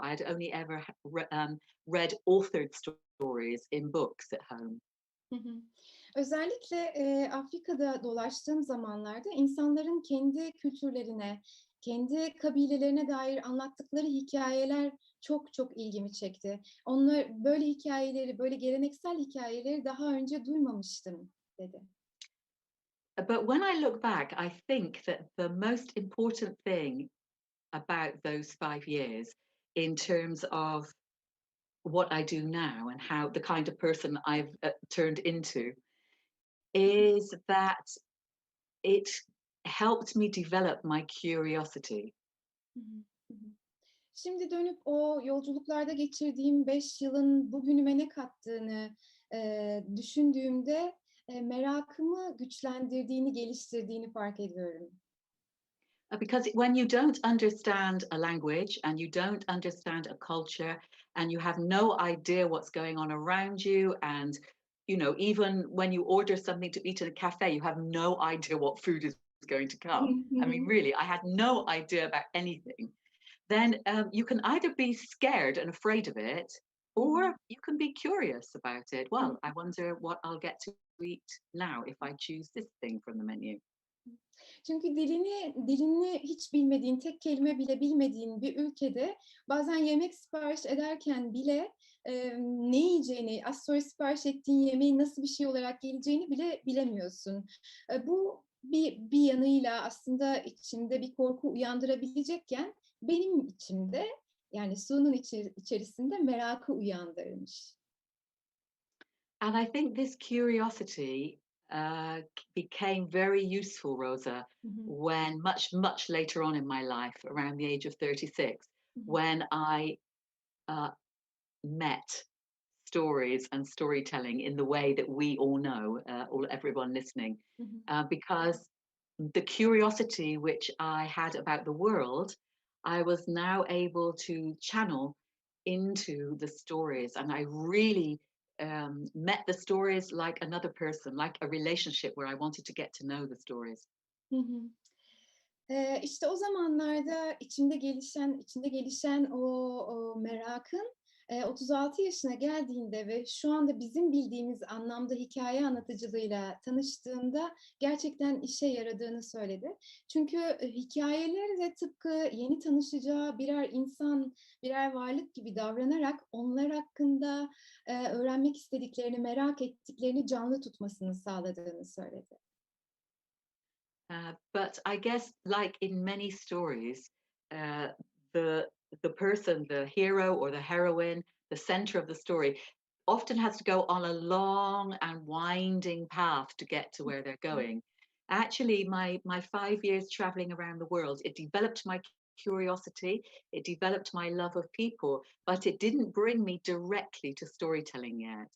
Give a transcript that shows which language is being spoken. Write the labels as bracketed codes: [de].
[en] I had only ever read authored stories in books at home. Hı hı. [tr] Özellikle, Afrika'da dolaştığım zamanlarda insanların kendi kültürlerine, kendi kabilelerine dair anlattıkları hikâyeler çok çok ilgimi çekti. Böyle hikâyeleri, böyle geleneksel hikâyeleri daha önce duymamıştım, dedi. [en] But when I look back, I think that the most important thing about those 5 years, in terms of what I do now and how the kind of person I've turned into, is that it helped me develop my curiosity. Hı hı. Hı hı. [tr] Şimdi dönüp o yolculuklarda geçirdiğim 5 yılın bugünüme ne kattığını, düşündüğümde, merakımı güçlendirdiğini, geliştirdiğini fark ediyorum. [en] Because when you don't understand a language and you don't understand a culture and you have no idea what's going on around you, and even when you order something to eat in a cafe, you have no idea what food is going to Hı come. I mean, hı. really, I had no idea about anything. Then you can either be scared and afraid of it, Hı hı. or you can be curious about it. Hı hı. Well, I wonder what I'll get to eat now if I choose this thing from the menu. [tr] Çünkü dilini hiç bilmediğin, tek kelime bile bilmediğin bir ülkede bazen yemek sipariş ederken bile, ne yiyeceğini, az sonra sipariş ettiğin yemeğin nasıl bir şey olarak geleceğini bile bilemiyorsun. Bu bir yanıyla aslında içimde bir korku uyandırabilecekken benim içimde, yani Su'nun içerisinde merakı uyandırmış. [en] And I think this curiosity became very useful, Rosa, Hı hı. when much, much later on in my life, around the age of 36, Hı hı. when I uh, met stories and storytelling in the way that we all know, everyone listening, Hı hı. because the curiosity which I had about the world, I was now able to channel into the stories. And I really met the stories like another person, like a relationship where I wanted to get to know the stories. Hı hı. [tr] İşte o zamanlarda içinde gelişen o merakın, 36 yaşına geldiğinde ve şu anda bizim bildiğimiz anlamda hikâye anlatıcılığıyla tanıştığında gerçekten işe yaradığını söyledi. Çünkü, hikâyeleri de tıpkı yeni tanışacağı birer insan, birer varlık gibi davranarak onlar hakkında, öğrenmek istediklerini, merak ettiklerini canlı tutmasını sağladığını söyledi. [en] But I guess, like in many stories, uh, the the person, the hero or the heroine, the center of the story, often has to go on a long and winding path to get to where they're going. Actually, my 5 years traveling around the world, it developed my curiosity, it developed my love of people, but it didn't bring me directly to storytelling yet.